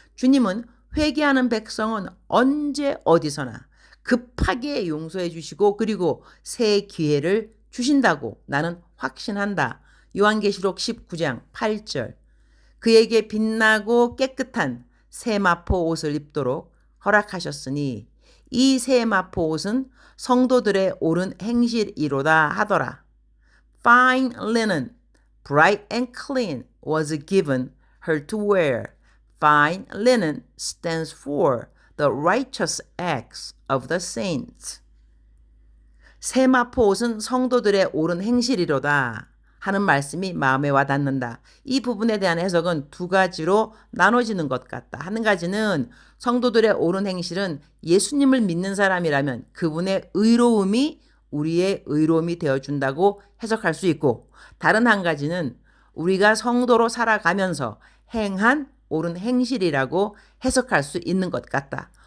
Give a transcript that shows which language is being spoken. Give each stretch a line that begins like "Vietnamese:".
Korean: 주님은 회개하는 백성은 언제 어디서나 급하게 용서해 주시고 그리고 새 기회를 주신다고 나는 확신한다. 요한계시록 19장 8절. 그에게 빛나고 깨끗한 세마포 옷을 입도록 허락하셨으니 이 세마포 옷은 성도들의 옳은 행실이로다 하더라.
English: Fine linen, bright and clean, was given her to wear. Fine linen stands for the righteous acts of the saints.
Korean: 세마포 옷은 성도들의 옳은 행실이로다 하는 말씀이 마음에 와닿는다. 이 부분에 대한 해석은 두 가지로 나눠지는 것 같다. 한 가지는 성도들의 옳은 행실은 예수님을 믿는 사람이라면 그분의 의로움이 우리의 의로움이 되어준다고 해석할 수 있고 다른 한 가지는 우리가 성도로 살아가면서 행한 옳은 행실이라고 해석할 수 있는 것 같다.